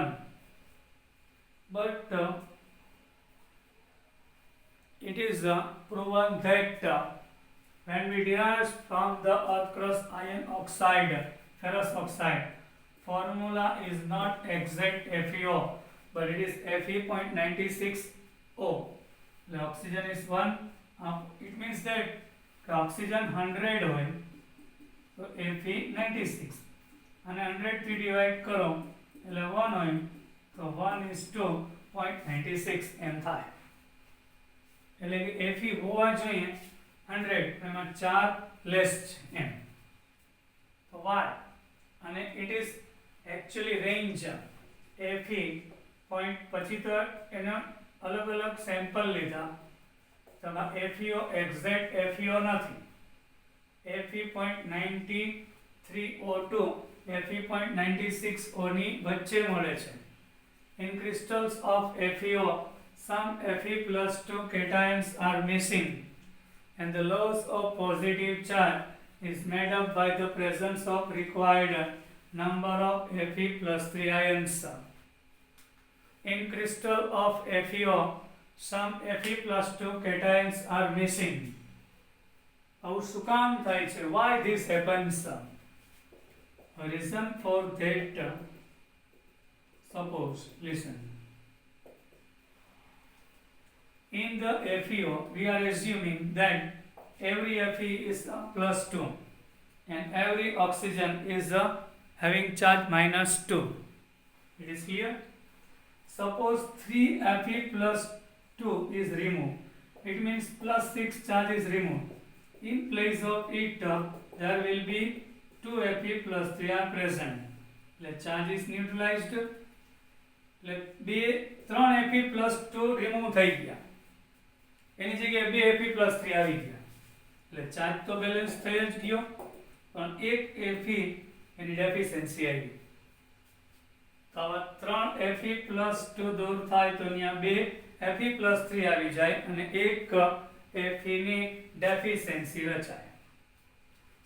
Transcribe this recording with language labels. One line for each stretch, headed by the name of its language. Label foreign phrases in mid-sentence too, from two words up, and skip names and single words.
English: But it is proven that when we derive from the earth crust iron oxide, ferrous oxide, formula is not exact FeO, but it is Fe.96O. The oxygen is 1. It means that oxygen
Gujarati: 100 હોય તો Fe96 અને 100 થી ડિવાઇડ કરો એટલે 1 હોય તો 1:0.96 એમ થાય. એટલે કે Fe હોવા જોઈએ 100, એમાં 4 લેસ છે એમ. તો why? અને
English: it is actually range Fe point
Gujarati: પછી તો એનો અલગ અલગ સેમ્પલ લીધા. FeO exact FeO નથી. Fe.93O2 Fe.96O ની વચ્ચે મળે છે.
English: In crystals of FeO, some Fe+2 cations are missing, and the loss of positive charge is made up by the presence of required number of Fe+3 ions. In crystal of FeO, some Fe+2 cations are missing.
Gujarati: આવું શું કામ થાય છે?
English: Why this happens? A reason for that, suppose, listen. In the FeO, we are assuming that every Fe is +2 and every oxygen is having charge -2. It is clear? Suppose 3 Fe+2 is removed. It means +6 charge is removed. In place of it, there will be 2 Fe+3 are present. The charge is neutralized.
Gujarati: 3 Fe+2 remove થઈ ગયા. એની જગ્યાએ 2 Fe+3 આવી ગયા. એટલે ચાર્જ તો બેલેન્સ થઈ જ ગયો, પણ 1 Fe એની ડેફિશિયન્સી આવી. તો આવા 3 Fe+2 દૂર થાય તો અહીંયા 2 Fe+3 આવી જાય અને 1 Fe ની ડેફિશિયન્સી રચાય.